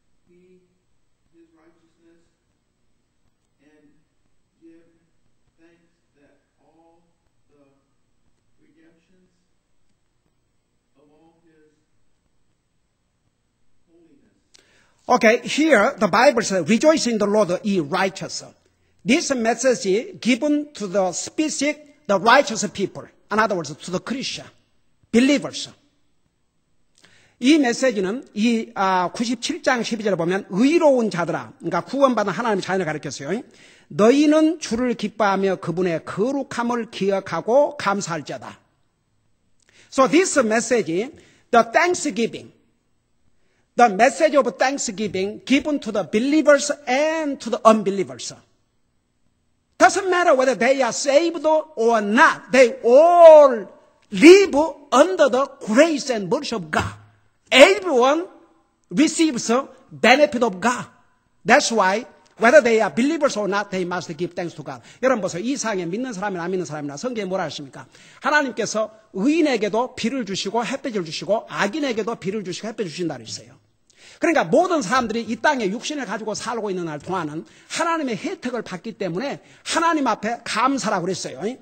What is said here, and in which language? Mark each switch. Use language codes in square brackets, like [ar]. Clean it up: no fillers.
[en] He, his righteousness, and give thanks that all the redemptions of all his holiness. Okay, here the Bible says, rejoice in the Lord, ye righteous. This message is given to the specific, the righteous people. In other words, to the Christian, believers. [ko] 이 메시지는 이 97장 12절에 보면 의로운 자들아, 그러니까 구원받은 하나님의 자녀를 가르쳤어요. 너희는 주를 기뻐하며 그분의 거룩함을 기억하고 감사할지어다. [en] So this message, the thanksgiving, the message of thanksgiving given to the believers and to the unbelievers. Doesn't matter whether they are saved or not. They all live under the grace and mercy of God. Everyone receives the benefit of God. That's why whether they are believers or not, they must give thanks to God. [ko] 여러분 보세요. 이 세상에 믿는 사람이나 안 믿는 사람이나 성경에 뭐라 하십니까? 하나님께서 의인에게도 비를 주시고 햇볕을 주시고 악인에게도 비를 주시고 햇볕을 주신다 그랬어요. 그러니까 모든 사람들이 이 땅에 육신을 가지고 살고 있는 날 동안은 하나님의 혜택을 받기 때문에 하나님 앞에 감사라고 그랬어요.